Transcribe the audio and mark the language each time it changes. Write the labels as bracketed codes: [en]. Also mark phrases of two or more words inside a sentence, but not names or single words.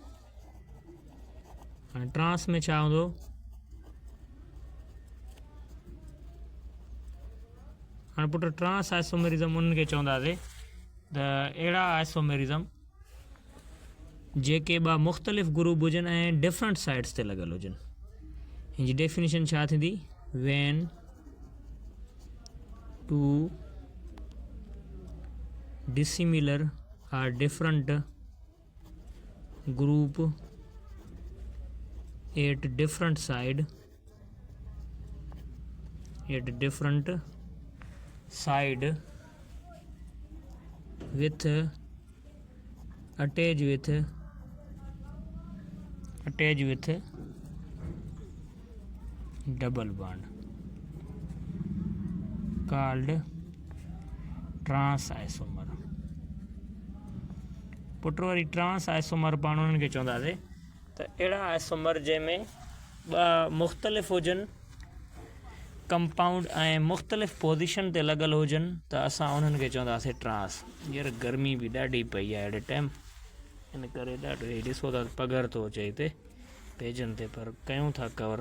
[sd] हाणे ट्रांस में छा हूंदो? हाणे पुट [en] trans isomerism [sd] उन्हनि खे चवंदासीं त अहिड़ा आइसोमेरिज़म जेके ॿ मुख़्तलिफ़ ग्रुप हुजनि ऐं [en] different sides [sd] ते लॻल हुजनि। हिन जी डेफिनेशन छा थींदी? [en] when two dissimilar or different group at different side with attach with double bond called trans isomer। [sd] पुट वरी [en] trans isomer [sd] पाण उन्हनि खे चवंदासीं त अहिड़ा आइसोमर जंहिंमें ॿ मुख़्तलिफ़ हुजनि कंपाउंड ऐं मुख़्तलिफ़ पोज़ीशन ते लॻल हुजनि, त असां उन्हनि खे चवंदासीं ट्रांस। हींअर गर्मी बि ॾाढी पई आहे अहिड़े टाइम, इन करे ॾाढो हीअ ॾिसो था पघर थो अचे हिते पेजनि ते, पर कयूं था कवर।